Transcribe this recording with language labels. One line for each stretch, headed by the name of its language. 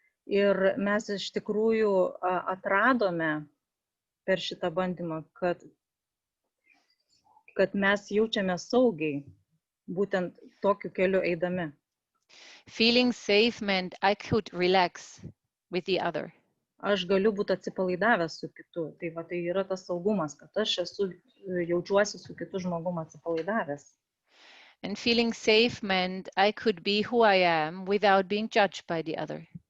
Lithuanian: Ir mes iš tikrųjų atradome per šitą bandymą, kad mes jaučiame saugiai, būtent tokiu keliu eidami.
English: Feeling safe meant I could relax with the other.
Lithuanian: Aš galiu būti atsipalaidavęs su kitu. Tai yra tas saugumas, kad aš jaučiuosi su kitu žmogum atsipalaidavęs.
English: And feeling safe meant I could be who I am without being judged by the other.